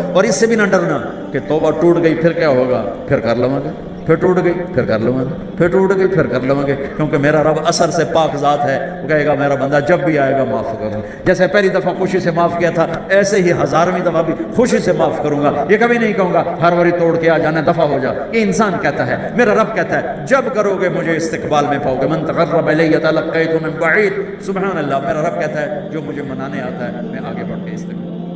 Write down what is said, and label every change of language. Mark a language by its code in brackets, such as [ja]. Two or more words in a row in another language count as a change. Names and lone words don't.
[ur] اور اس سے بھی نہ ڈرنا کہ توبہ ٹوٹ گئی پھر کیا ہوگا، پھر کر لوں گے، پھر ٹوٹ گئی پھر کر لوں گے، پھر ٹوٹ گئی پھر کر لوں گے، کیونکہ میرا رب اثر سے پاک ذات ہے۔ وہ کہے گا میرا بندہ جب بھی آئے گا معاف کروں، جیسے پہلی دفعہ خوشی سے معاف کیا تھا ایسے ہی 1000ویں دفعہ بھی خوشی سے معاف کروں گا۔ یہ کبھی نہیں کہوں گا ہر باری توڑ کے آ جانا، دفعہ ہو جا۔ یہ انسان کہتا ہے، میرا رب کہتا ہے جب کرو گے مجھے استقبال میں پاؤ گے۔ [ar] من تقرب الی تلقیت من بعید، [ur] سبحان اللہ، میرا رب کہتا ہے جو مجھے منانے آتا ہے میں آگے بڑھ کے استقبال